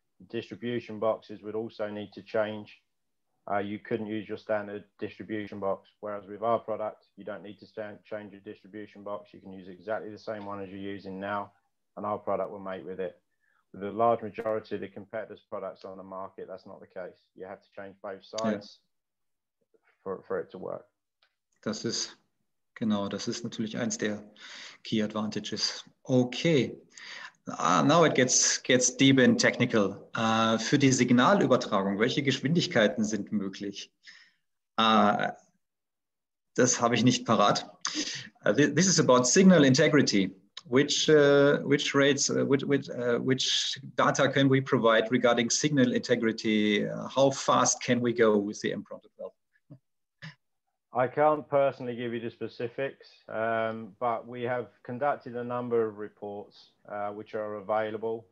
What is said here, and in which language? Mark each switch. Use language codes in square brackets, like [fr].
[en] Distribution boxes would also need to change. You couldn't use your standard distribution box, whereas with our product, you don't need to change your distribution box. You can use exactly the same one as you're using now, and our product will mate with it. With the large majority of the competitors' products on the market, that's not the case. You have to change both sides for it to work. [de] Das ist natürlich eins der [en] key advantages. Okay. Now it gets deep and technical. [de] Für die Signalübertragung, welche Geschwindigkeiten sind möglich? Das habe ich nicht parat. [en] This is about signal integrity. Which rates, which data can we provide regarding signal integrity? How fast can we go with the MPRONTO-12? I can't personally give you the specifics, but we have conducted a number of reports which are available.